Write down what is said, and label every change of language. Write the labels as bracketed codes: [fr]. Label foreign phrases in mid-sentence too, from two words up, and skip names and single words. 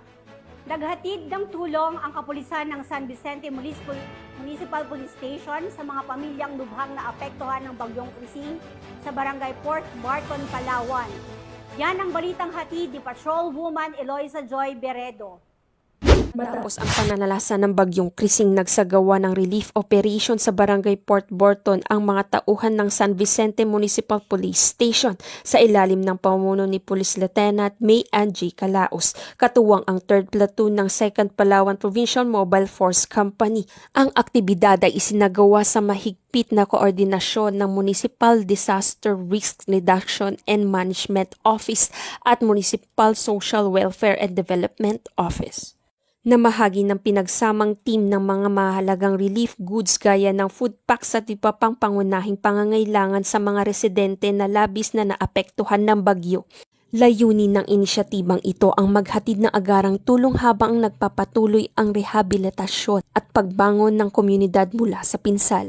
[tl] Naghatid ng tulong ang kapulisan ng San Vicente Municipal Police Station sa mga pamilyang lubhang na apektuhan ng Bagyong Krising sa Barangay Port Barton, Palawan. Yan ang balitang hatid ni Patrolwoman Eloisa Joy Beredo. Matapos ang pananalasa ng Bagyong Krising, nagsagawa ng [en] relief operation [tl] sa Barangay Port Barton ang mga tauhan ng San Vicente Municipal Police Station sa ilalim ng pamumuno ni Police Lieutenant May Angie Calaos, katuwang ang 3rd Platoon ng 2nd Palawan Provincial Mobile Force Company. Ang aktibidad ay isinagawa sa mahigpit na koordinasyon ng Municipal Disaster Risk Reduction and Management Office at Municipal Social Welfare and Development Office. Namahagi ng pinagsamang team ng mga mahalagang [en] relief goods [tl] gaya ng [en] food packs [tl] at iba pang pangunahing pangangailangan sa mga residente na labis na naapektuhan ng bagyo. Layunin ng inisyatibang ito ang maghatid ng agarang tulong habang nagpapatuloy ang rehabilitasyon at pagbangon ng komunidad mula sa pinsala.